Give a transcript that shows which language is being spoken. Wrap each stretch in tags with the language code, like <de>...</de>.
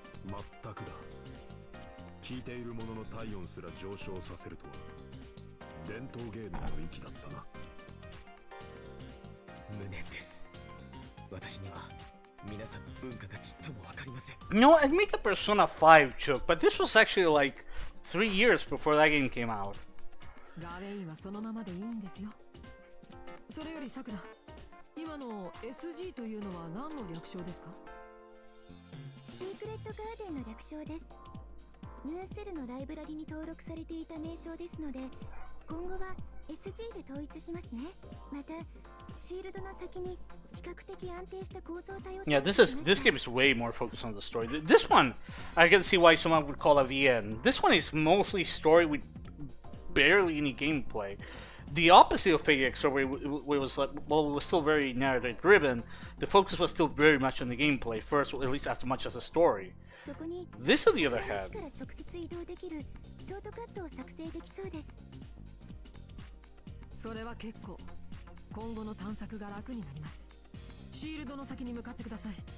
<ja>まったくだ。聞いている者の体温すら上昇させるとは伝統芸能の域だったな。無念です。私には皆さんの文化がちっともわかりません。</ja> <en>You know, I made a Persona 5 joke, but this was actually like 3 years before that game came out.</en> <ja>ガレインはそのままでいいんですよ。それよりさくら、今の SG というのは何の略称ですか？シークレットガーデンの略称です。ヌーセルのライブラリに登録されていた名称ですので、今後は SG で統一しますね。またシールドの先に比較的安定した構造体を</ja> <en>Yeah, this game is way more focused on the story. This one, I can see why someone would call a VN. This one is mostly story with barely any gameplay. The opposite of Fate X, where it was like, well, it was still very narrative driven. The focus was still very much on the gameplay first, at least as much as the story. This, on the other hand,</en> <ja>直接移動できるショートカットを作成できそうです。それは結構。今後の探索が楽になります。シールドの先に向かってください。</ja>